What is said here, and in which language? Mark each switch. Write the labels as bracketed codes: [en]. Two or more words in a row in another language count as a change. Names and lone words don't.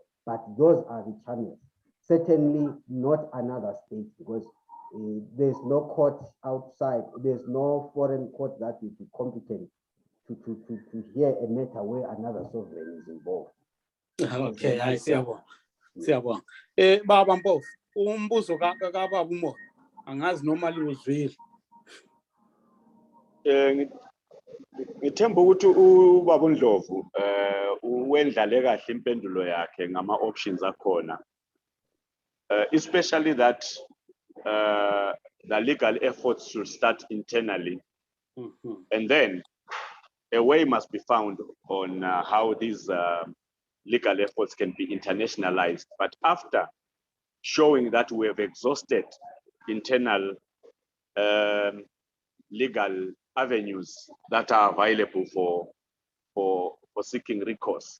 [en] But those are the channels. Certainly not another state, because there's no court outside, there's no foreign court that would be competent to hear a matter where another sovereign is involved. Okay, I see. [nd] Siyabonga. Baba Mpofu, umbuzo kaBaba Moyo angazi normally uzwile. Ngithemba ukuthi ubaba Ndlovu wendlale kahle impendulo yakhe ngama options akhona, [en] especially that the legal efforts should start internally, and then a way must be found on how these legal efforts can be internationalized. But after showing that we have exhausted internal legal avenues that are available for seeking recourse.